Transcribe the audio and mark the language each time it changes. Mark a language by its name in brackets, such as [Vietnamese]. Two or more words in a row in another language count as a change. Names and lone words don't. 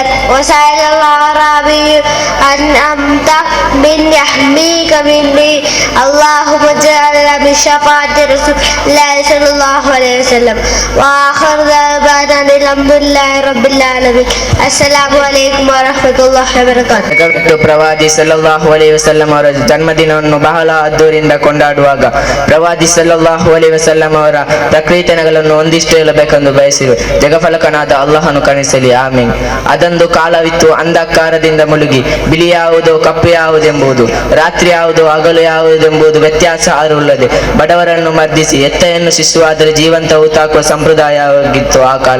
[Arabic] وسأل الأعرابي أن أنت من يحميك مني اللهم اجعلنا من شفاعة رسول الله صلى الله عليه وسلم. وآخر دعوانا الحمد لله رب العالمين. السلام عليكم ورحمة الله وبركاته. [Kannada] ಪ್ರವಾದಿ [Arabic] صلى الله عليه وسلم [Kannada] ಅವರ ಜನ್ಮದಿನವನ್ನು ಬಹಳ ಅದ್ದೂರಿಯಿಂದ ಕೊಂಡಾಡುವಾಗ ಪ್ರವಾದಿ [Arabic] صلى الله عليه وسلم [Kannada] ಅವರ ಪ್ರಕೃತಿಗಳನ್ನು ಒಂದಿಷ್ಟು ಹೇಳಬೇಕೆಂದು ಬಯಸಿರು. ಜಗಫಲಕನಾದ ಅಲ್ಲಾಹನು ಕರುಣಿಸಲಿ, ಆಮೀನ್. ಅದೊಂದು ಕಾಲವಿತ್ತು, ಅಂಧಕಾರದಿಂದ ಮುಳುಗಿ ಬಿಳಿ ಯಾವುದು ಕಪ್ಪು ಯಾವುದೆಂಬುದು, ರಾತ್ರಿ ಯಾವುದು ಹಗಲು ಯಾವುದೆಂಬುದು ವ್ಯತ್ಯಾಸ ಅರಿವುಳ್ಳದೆ ಬಡವರನ್ನು ಮರ್ದಿಸಿ ಎತ್ತೆಯನ್ನು ಶಿಶುವಾದರೆ ಜೀವಂತ ಊತಾಕುವ ಸಂಪ್ರದಾಯವಾಗಿತ್ತು ಆ ಕಾಲ.